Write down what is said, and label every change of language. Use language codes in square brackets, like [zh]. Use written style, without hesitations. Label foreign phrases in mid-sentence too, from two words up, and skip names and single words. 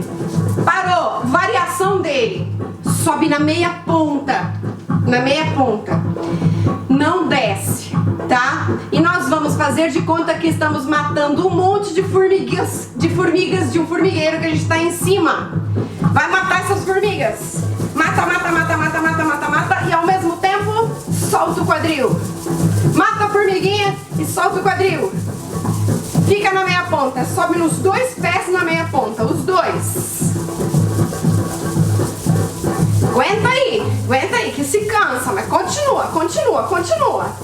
[pt] Parou! Variação dele. Sobe na meia ponta. Na meia ponta. Não desce, tá? E nós vamos fazer de conta que estamos matando um monte de formigas de um formigueiro que a gente tá em cima. Vai matar essas formigas. Mata, mata, mata, mata, mata, mata, mata. E ao mesmo tempo, solta o quadril. Mata a formiguinha e solta o quadril. Fica na meia ponta, sobe nos dois pés na meia ponta, os dois. Aguenta aí, que se cansa, mas continua, continua, continua.